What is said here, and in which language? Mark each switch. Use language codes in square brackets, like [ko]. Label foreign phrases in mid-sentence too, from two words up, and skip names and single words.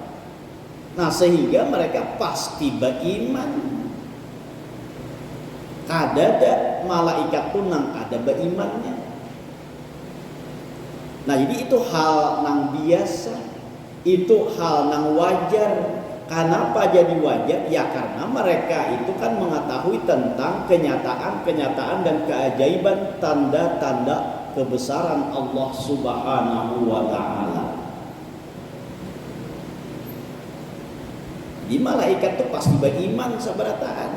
[id] Nah sehingga mereka pasti beriman. [bjn] kadada malaikat tu nang ada berimannya. [id] Nah jadi itu hal nang biasa, itu hal nang wajar. Kenapa jadi wajar? Ya karena mereka itu kan mengetahui tentang kenyataan-kenyataan dan keajaiban, tanda-tanda kebesaran Allah Subhanahu wa Ta'ala. Di malaikat itu pasti beriman sabarataan.